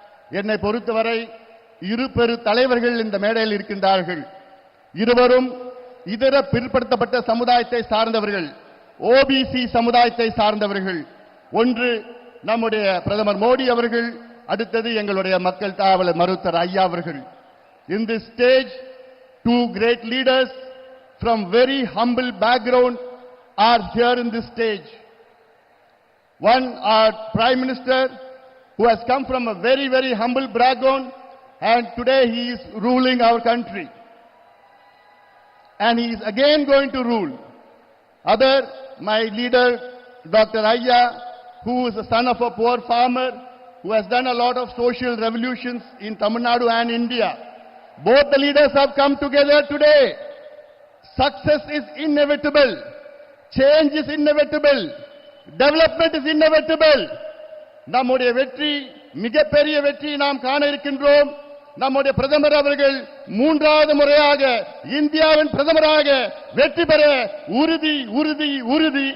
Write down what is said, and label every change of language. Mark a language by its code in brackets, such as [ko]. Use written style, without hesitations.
[ta] என்னை பொறுத்தவரை இரு பெரு தலைவர்கள் இந்த மேடையில் இருக்கின்றார்கள். இருவரும் இதர பிற்படுத்தப்பட்ட சமுதாயத்தை சார்ந்தவர்கள், ஓபிசி சமுதாயத்தை சார்ந்தவர்கள். ஒன்று நம்முடைய பிரதமர் மோடி அவர்கள், அடுத்தது எங்களுடைய மக்கள் காவலர் மருத்துவர் ஐயா அவர்கள். [en] In this stage, two great leaders from very humble background are here in this stage. One, our Prime Minister, who has come from a very, very humble background, and today he is ruling our country. And he is again going to rule. Other, my leader, Dr. Ayya, who is the son of a poor farmer, who has done a lot of social revolutions in Tamil Nadu and India. Both the leaders have come together today. Success is inevitable. Change is inevitable. Development is inevitable. [ta] நம்முடைய வெற்றி, மிகப்பெரிய வெற்றி நாம் காண இருக்கின்றோம். நம்முடைய பிரதமர் அவர்கள் மூன்றாவது முறையாக இந்தியாவின் பிரதமராக வெற்றி பெற உறுதி உறுதி உறுதி.